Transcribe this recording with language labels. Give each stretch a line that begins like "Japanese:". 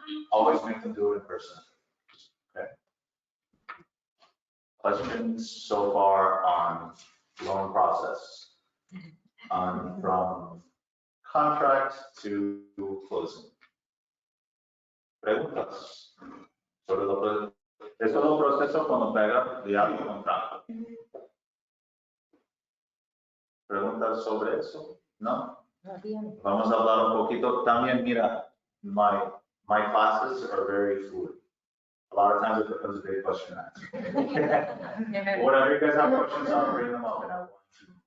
English: Always make them do it in person. Okay. Questions so far on loan process? From contract to closing.
Spanish: Preguntas. Es todo un proceso cuando pega ya tu contrato. ¿Preguntas sobre eso? ¿No? Vamos a hablar un poquito. También, mira,
English: my classes are very fluid. A lot of times it becomes a big question and answer. Whatever you guys have questions on, bring them up and I want to